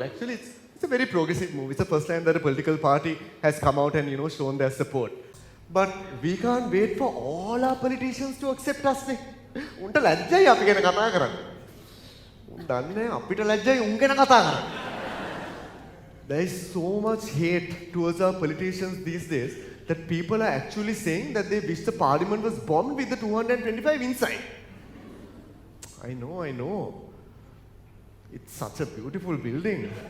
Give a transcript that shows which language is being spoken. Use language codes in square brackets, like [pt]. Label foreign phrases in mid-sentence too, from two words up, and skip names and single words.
[en] Actually, it's a very progressive move. It's the first time that a political party has come out and, shown their support. But we can't wait for all our politicians to accept us. [si] උන්ට ලැජ්ජයි අපි ගැන කතා කරන්න. උන් දන්නේ අපිට ලැජ්ජයි උන් ගැන කතා කරන්න. [en] There is so much hate towards our politicians these days that people are actually saying that they wish the parliament was bombed with the 225 inside. I know. It's such a beautiful building.